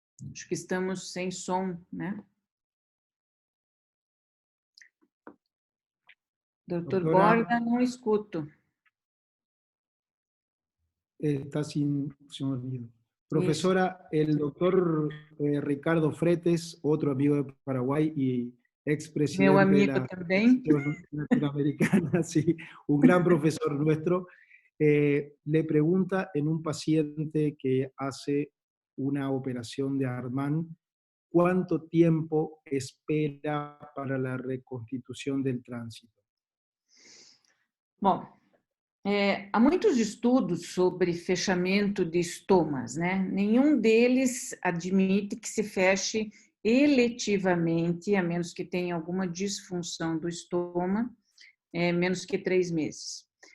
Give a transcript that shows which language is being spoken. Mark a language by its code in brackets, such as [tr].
[pt] Acho que estamos sem som, né? Doutor Borda, não escuto. [es] Está sin sonido. Profesora, el doctor Ricardo Fretes, otro amigo de Paraguay y expresidente de la Asociación Latinoamericana, sí, un gran profesor nuestro, le pregunta en un paciente que hace una operación de Armand, ¿cuánto tiempo espera para la reconstitución del tránsito? [pt] Bom, há muitos estudos sobre fechamento de estomas, né? Nenhum deles admite que se feche eletivamente, a menos que tenha alguma disfunção do estômago, menos que 3 meses.